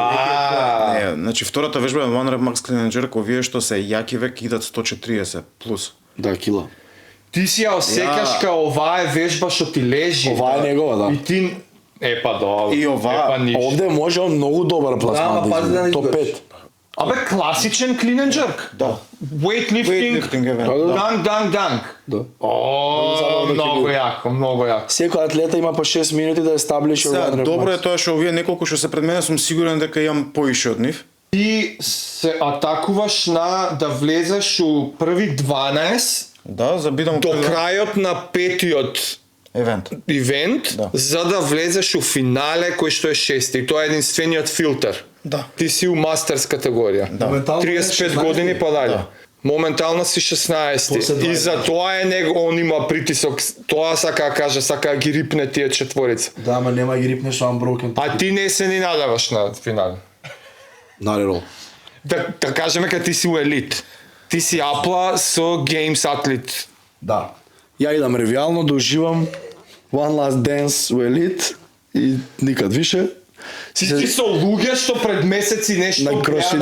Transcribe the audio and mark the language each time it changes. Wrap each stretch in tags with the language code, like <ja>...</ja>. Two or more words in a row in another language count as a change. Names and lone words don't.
<mk>Не, значи втората вежба е</mk> <en>One Rep Max Clean and Jerk,</en> <mk>овие што се јаки век идат 140 плюс. Да, кила. Ти си ја осеќаш као оваа е вежба што ти лежи. Оваа е негова, да. И ти епа добро. И оваа- епа ништо. Овде може он многу добар Да, пласман ама да пази да не измени. Топ изгориш. 5. Абе класичен</mk> <en>clean and jerk.</en> <mk>Да. Weightlifting. Weightlifting евент. Данг. Да. О, многу јако, многу јако. Секој атлета има по 6 минути да</mk> <en>establish your</en> <mk>Сега,</mk> <en>one rep</en> <mk>добро е max. тоа што овие неколку што се пред мене сум сигурен дека имам поише од нив. Ти се атакуваш на да влезеш у први 12 Да, за бидам до крајот на петиот евент. ивент, Да. за да влезеш у финале кој што е шести. Тоа е единствениот филтер. Да. Ти си у мастерс категорија. Моментално 35 е 16. години па дале. Да. Моментално си 16. После И 20. за тоа е он има притисок. Тоа сака да каже, сака да ги рипне тие четворица. Да, ама нема ги рипнеш unbroken. А ти не се ни надаваш на финале.</mk> <en>Not at all.</en> <mk>Да кажеме кога ти си у елит. Ти си апла со Games атлет. Да. Ја идам ревијално да уживам</mk> <en>One Last Dance</en> <mk>у елит и никад више. Ти си со луѓе што пред месеци нешто На гледа CrossFit</mk>